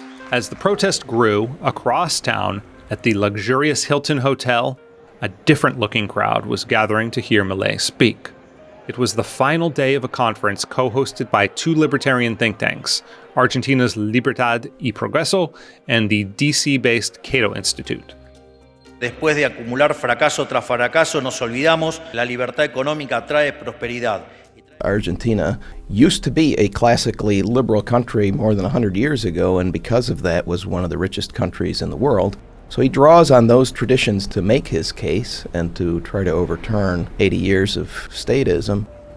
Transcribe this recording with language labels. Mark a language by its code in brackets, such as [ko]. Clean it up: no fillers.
[en] As the protest grew across town at the luxurious Hilton Hotel, a different-looking crowd was gathering to hear Milei speak. It was the final day of a conference co-hosted by two libertarian think tanks, Argentina's Libertad y Progreso and the DC-based Cato Institute. [es] Después de acumular fracaso tras fracaso, nos olvidamos, la libertad económica trae prosperidad. [en] Argentina used to be a classically liberal country more than 100 years ago, and because of that was one of the richest countries in the world. So he draws on those traditions to make his case and to try to overturn 80 years of statism.